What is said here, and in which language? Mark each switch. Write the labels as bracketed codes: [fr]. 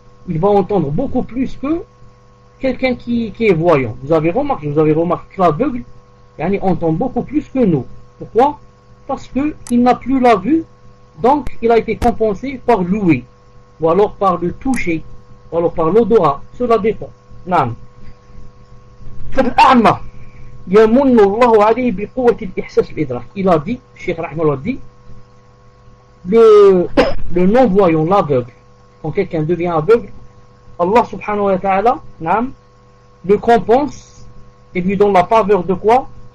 [fr] Il va entendre beaucoup plus que quelqu'un qui est voyant. Vous avez remarqué que l'aveugle entend beaucoup plus que nous. Pourquoi? Parce qu'il n'a plus la vue, donc il a été compensé par l'ouïe, ou alors par le toucher, ou alors par l'odorat. Cela dépend. [ar] فالأعمى يمن الله عليه بقوة الإحساس بالإدراك. [fr] Il a dit, Cheikh Rahmallah dit, le non-voyant, l'aveugle, quand quelqu'un devient aveugle, Allah subhanahu wa ta'ala le compense et lui donne la faveur de quoi?